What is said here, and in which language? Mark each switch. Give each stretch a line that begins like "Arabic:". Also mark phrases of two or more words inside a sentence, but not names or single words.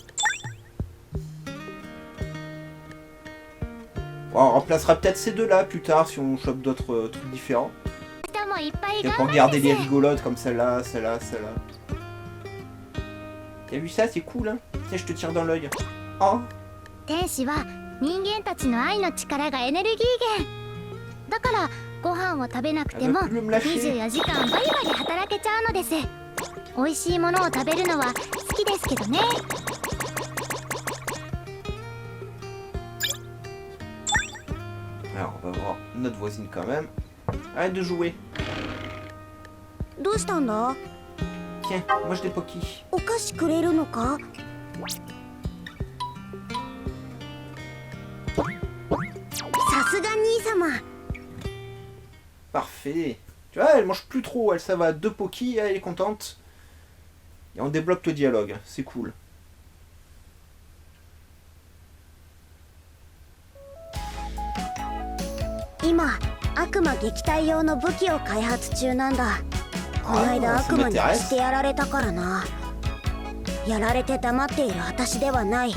French: Bon, on remplacera peut-être ces deux-là plus tard si on chope d'autres trucs différents. Et pour garder les rigolotes comme celle-là, celle-là, celle-là. T'as vu ça, c'est cool, hein. Tiens, je te tire dans l'œil. Oh.
Japanese: 天使は人間たちの愛の力がエネルギー源だからご飯を食べなくても
French: Elle veut plus me lâcher.
Japanese: 24 時間バリバリ働けちゃうのです。美味しいものを食べるのは好きですけどね。
French: Alors, on va voir notre voisine quand même. Arrête de jouer.
Japanese: どうしたんだ？
French: Tiens, moi je des Poki.
Japanese: お菓子くれるのか？さすが兄様。
French: Parfait. Tu vois, elle mange plus trop, elle ça va 2 Poki, elle est contente. Et on débloque le dialogue, c'est cool.
Japanese: 今悪魔撃退用の武器を開発中なんだ。この間悪魔にしてやられたからな。やられて黙っている私ではない。